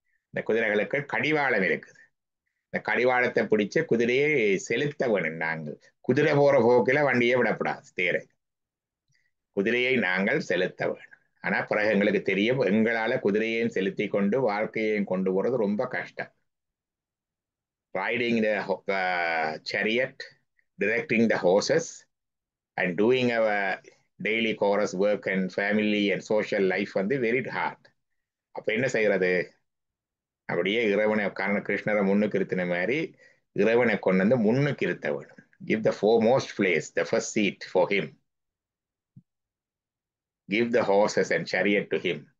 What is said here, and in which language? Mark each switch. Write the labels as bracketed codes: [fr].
[ta] இந்த குதிரைகளுக்கு கடிவாளம் இருக்குது. இந்த கடிவாளத்தை பிடிச்சு குதிரையை செலுத்த வேணும். நாங்கள் குதிரை போற போக்கில வண்டியை விடக்கூடாது. தேரை குதிரையை நாங்கள் செலுத்த வேண்டும். ஆனா பிறகு எங்களுக்கு தெரியும், எங்களால குதிரையையும் செலுத்தி கொண்டு வாழ்க்கையையும் கொண்டு போறது ரொம்ப கஷ்டம். [en] Riding the chariot, directing the horses and doing our daily chorus work and family and social life very hard. [ta] அப்ப என்ன செய்யறது? அப்படியே இறைவனை கிருஷ்ணரை முன்னுக்கு இருத்தின மாதிரி இறைவனை கொண்டு வந்து முன்னுக்கு இருத்த வேணும். [en] Give the foremost place, the first seat for him. Give the horses and chariot to him.